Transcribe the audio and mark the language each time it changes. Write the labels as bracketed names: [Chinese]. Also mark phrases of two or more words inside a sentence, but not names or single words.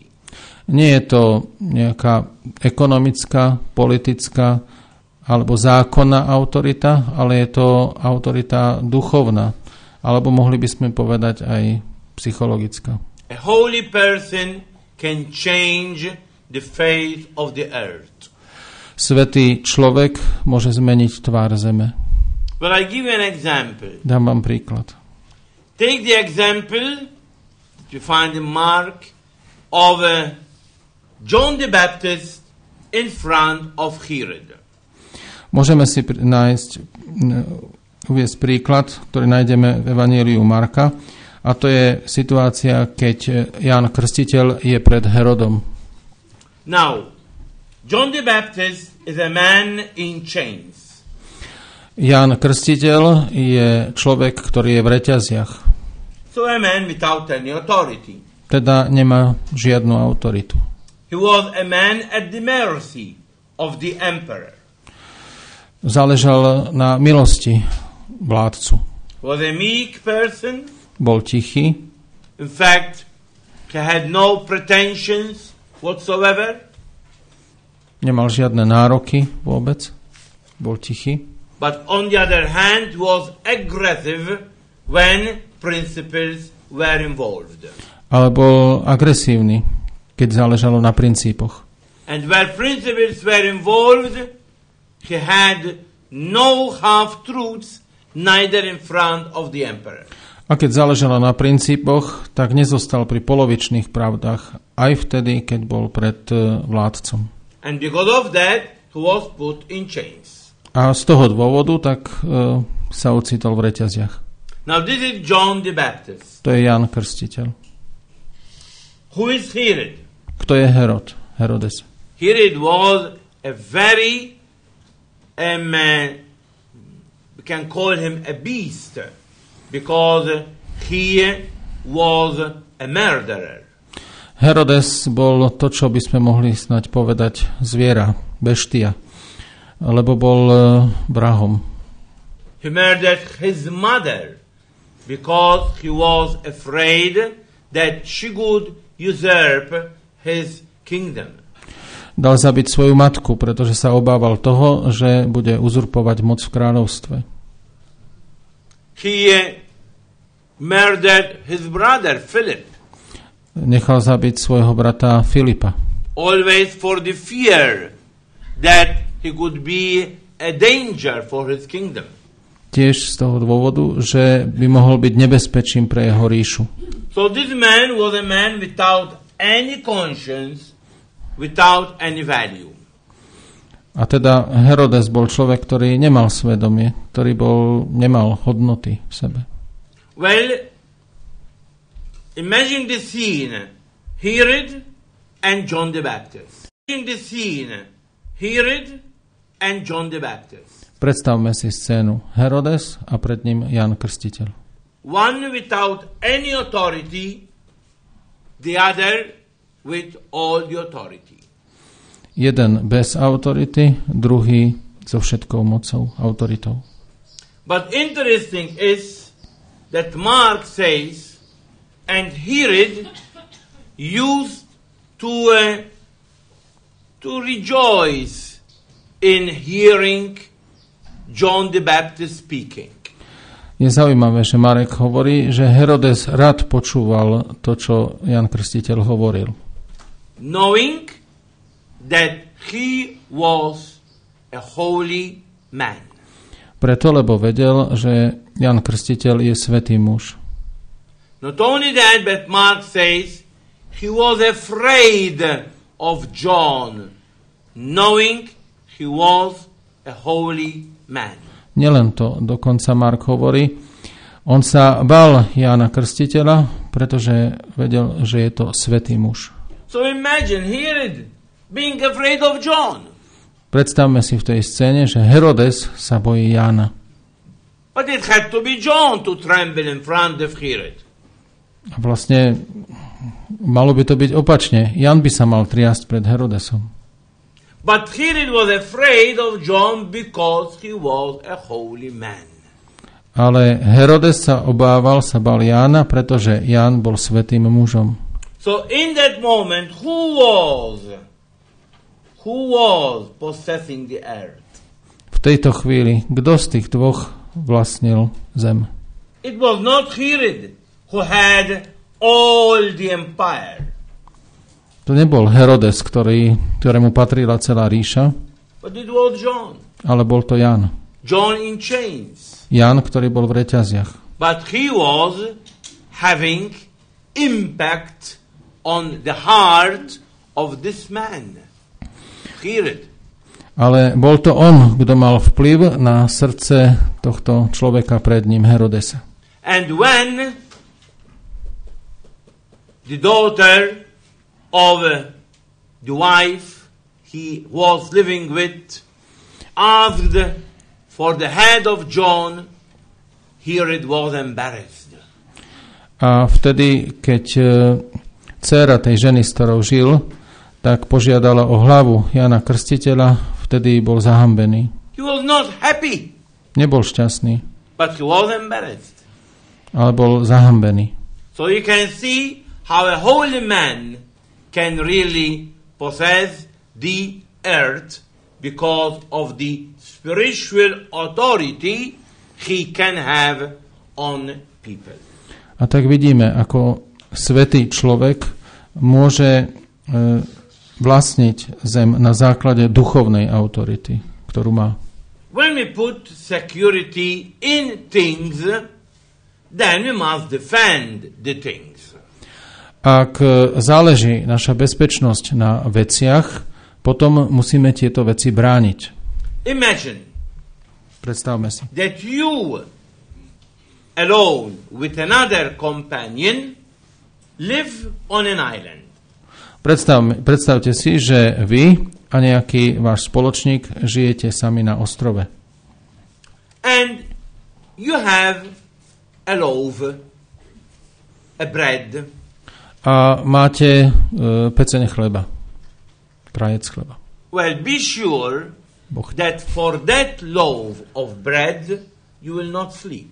[Slovak] Nie je to nejaká ekonomická, politická alebo zákonná autorita, ale je to autorita duchovná, alebo mohli by sme povedať aj psychologická. [English] A holy person can change the face of the earth. [Slovak] Svätý človek môže zmeniť tvár zeme. [English] But I give you an example. [Slovak] Dám vám príklad. [English] Take the example that you find in Mark of John the Baptist in front of Herod. [Slovak] Môžeme si uviesť príklad, ktorý nájdeme v Evanjeliu Marka, a to je situácia, keď Ján Krstiteľ je pred Herodom. [English] Now, John the Baptist is a man in chains. [Slovak] Ján Krstiteľ je človek, ktorý je v reťaziach. [English] So a man without any authority. [Slovak] Teda nemá žiadnu autoritu. [English] He was a man at the mercy of the emperor. [Slovak] Záležal na milosti vládcu. [English] Was a meek person. [Slovak] Bol tichý. [English] In fact, he had no pretensions whatsoever. [Slovak] Nemal žiadne nároky vôbec. Bol tichý. [English] But on the other hand, was aggressive when principles were involved. [Slovak] Ale bol agresívny, keď záležalo na princípoch. [English] And where principles were involved, he had no half-truths, neither in front of the emperor. [Slovak] A keď záležalo na princípoch, tak nezostal pri polovičných pravdách, aj vtedy, keď bol pred vládcom. [English] And because of that, he was put in chains. [Slovak] A z toho dôvodu tak sa ocitol v reťaziach. [English] Now this is John the Baptist. [Slovak] To je Ján Krstiteľ. [English] Who is Herod? [Slovak] Kto je Herod? Herodes. [English] Herod was a very, we can call him a beast, because he was a murderer. [Slovak] Herodes bol to, čo by sme mohli snať povedať zviera, beštia, lebo bol vrahom. [English] He murdered his mother because he was afraid that she would usurp his kingdom. [Slovak] Dal zabiť svoju matku, pretože sa obával toho, že bude uzurpovať moc v kráľovstve. [English] He murdered his brother Philip. [Slovak] Nechal zabiť svojho brata Filipa. [English] Always for the fear that he could be a danger for his kingdom. [Slovak] Tiež z toho dôvodu, že by mohol byť nebezpečím pre jeho ríšu. [English] So this man was a man without any conscience, without any value. [Slovak] A teda Herodes bol človek, ktorý nemal svedomie, ktorý nemal hodnoty v sebe. [English] Well, imagine the scene, Herod and John the Baptist. Imagine the scene, Herod and John the Baptist. [Slovak] Predstavme si scénu. Herodes a pred ním Ján Krstiteľ. [English] One without any authority, the other with all the authority. [Slovak] Jeden bez autority, druhý so všetkou mocou, autoritou. [English] But interesting is that Mark says, and Herod used to rejoice in hearing John the Baptist speaking. [Slovak] Je zaujímavé, že Marek hovorí, že Herodes rád počúval to, čo Ján Krstiteľ hovoril. [English] Knowing that he was a holy man. [Slovak] Preto, lebo vedel, že Ján Krstiteľ je svätý muž. [English] Not only that, but Mark says he was afraid of John, knowing he was a holy man. [Slovak] Nielen to, dokonca Mark hovorí, on sa bál Jána Krstiteľa, pretože vedel, že je to svätý muž. [English] So imagine Herod being afraid of John. [Slovak] Predstavme si v tej scéne, že Herodes sa bojí Jána. [English] But it had to be John to tremble in front of Herod. [Slovak] A vlastne malo by to byť opačne. Ján by sa mal triasť pred Herodesom. [English] But Herod was afraid of John because he was a holy man. [Slovak] Ale Herodes sa bál Jána, pretože Ján bol svätým mužom. [English] So in that moment, who was possessing the earth? [Slovak] V tejto chvíli, kto z tých dvoch vlastnil zem? [English] It was not Herod who had all the empire. [Slovak] To nebol Herodes, ktorému patrila celá ríša, [English] But it was John. [Slovak] ale bol to Ján. [English] John in chains. [Slovak] Ján, ktorý bol v reťaziach. [English] But he was having impact on the heart of this man, Herod. [Slovak] Ale bol to on, kto mal vplyv na srdce tohto človeka pred ním, Herodesa. [English] And when the daughter of the wife he was living with asked for the head of John, Herod was embarrassed. [Slovak] A vtedy, keď dcéra tej ženy, s ktorou žil, tak požiadala o hlavu Jana Krstiteľa, vtedy bol zahambený. [English] He was not happy, [Slovak] Nebol šťastný, [English] but he was embarrassed. [Slovak] ale bol zahambený. [English] So you can see how a holy man can really possess the earth because of the spiritual authority he can have on people. [Slovak] A tak vidíme, ako svätý človek môže vlastniť zem na základe duchovnej autority, ktorú má. [English] When we put security in things, then we must defend the things. [Slovak] Ak záleží naša bezpečnosť na veciach, potom musíme tieto veci brániť. [English] Imagine [Slovak] Predstavme si. [English] that you, alone with another companion, live on an island. [Slovak] Predstavte si, že vy a nejaký váš spoločník žijete sami na ostrove. [English] And you have a loaf, a bread, [Slovak] A máte peceň chleba, krajec chleba. [English] well, be sure [Slovak] Boh. [English] that for that loaf of bread, you will not sleep.